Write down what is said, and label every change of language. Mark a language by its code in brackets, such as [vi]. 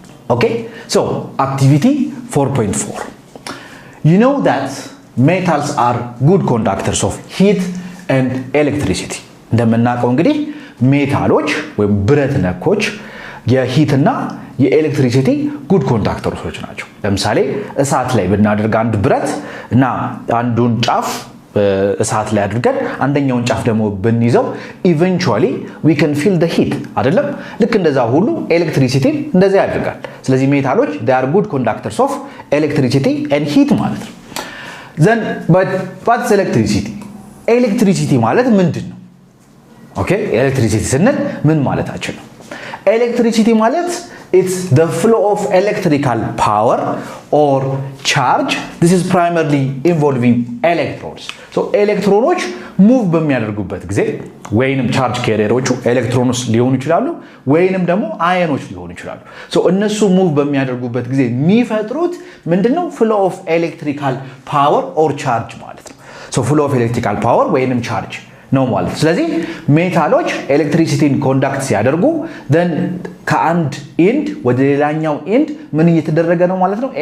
[am] ኦኬ [en] activity 4.4 you know that metals are good conductors of heat and electricity [am] እንደምናውቀው እንግዲህ ሜታሎች ወይም ብረት ነኮች የሂት እና የኤሌክትሪሲቲ ጉድ ኮንዳክተሮች ናቸው። ለምሳሌ እሳት ላይ ብናደርግ አንድ ብረት እና አንዱን ጫፍ እሳት ላይ አድርገን አንደኛውን ጫፍ ደግሞ ብንይዘው [en] eventually we can feel the heat [am] አይደለም? ልክ እንደዛ ሁሉ ኤሌክትሪሲቲ እንደዛ ያደርጋል። ስለዚህ ሜታሎች [en] they are good conductors of electricity and heat [am] ማለት ነው። [en] then but what's electricity? [am] ኤሌክትሪሲቲ ማለት ምንድነው? ኦኬ ኤሌክትሪሲቲ ስንል ምን ማለታችን ነው? ኤሌክትሪሲቲ ማለት [en] it's the flow of electrical power or charge. This is primarily involving electrons. [am] ኤሌክትሮኖች ሙቭ በሚያደርጉበት ጊዜ ወይንም ቻርጅ ካሪየሮቹ ኤሌክትሮኖች ሊሆኑ ይችላሉ ወይንም ደግሞ አየኖች ሊሆኑ ይችላሉ። እነሱ ሙቭ በሚያደርጉበት ጊዜ የሚፈጥሩት ምንድነው? [en] flow of electrical power or charge [am] ማለት ነው። [en] flow of electrical power [am] ወይንም ቻርጅ ነው ማለት። ስለዚህ ሜታሎች ኤሌክትሪሲቲን ኮንዳክት ሲያደርጉ then ከአንድ ኤንድ ወደ ሌላኛው ኤንድ ምን እየተደረገ ነው ማለት ነው?